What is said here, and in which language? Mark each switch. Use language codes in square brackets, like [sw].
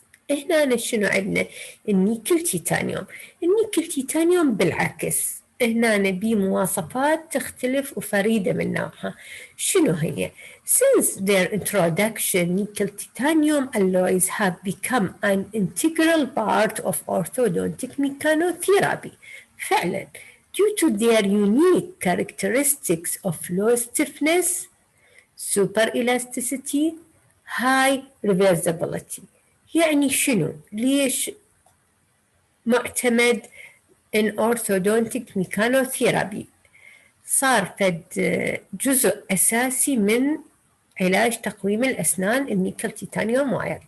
[ar] هنا شنو عندنا؟ النيكل تيتانيوم. النيكل تيتانيوم بالعكس هنا بيه مواصفات تختلف وفريدة من نوعها. شنو هي؟ [en] Since their introduction, nickel titanium alloys have become an integral part of orthodontic mechanotherapy. [ar] فعلا, [en] due to their unique characteristics of low stiffness, super elasticity, high reversibility. [ar] يعني شنو؟ ليش معتمد [en] in orthodontic mechanotherapy؟ [ar] صار فد جزء أساسي من علاج تقويم الأسنان النيكل تيتانيوم واير.